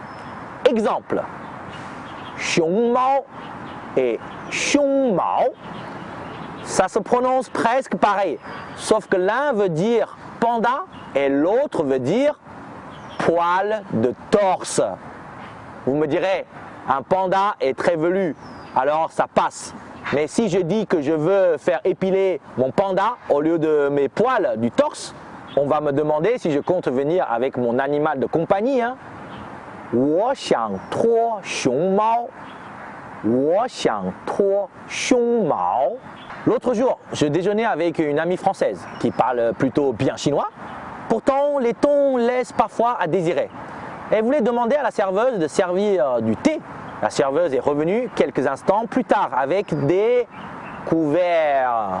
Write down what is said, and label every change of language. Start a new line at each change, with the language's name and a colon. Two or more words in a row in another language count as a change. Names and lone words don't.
French: Exemple,
Chinese: 熊猫
French: et
Chinese: 胸毛,
French: ça se prononce presque pareil, sauf que l'un veut dire panda et l'autre veut dire poil de torse. Vous me direz, un panda est très velu, alors ça passe. Mais si je dis que je veux faire épiler mon panda au lieu de mes poils du torse, on va me demander si je compte venir avec mon animal de compagnie. Hein.
Chinese: 我想脱熊猫. 我想脱熊猫.
French: L'autre jour, je déjeunais avec une amie française qui parle plutôt bien chinois. Pourtant, les tons laissent parfois à désirer. Elle voulait demander à la serveuse de servir du thé. La serveuse est revenue quelques instants plus tard avec des couverts.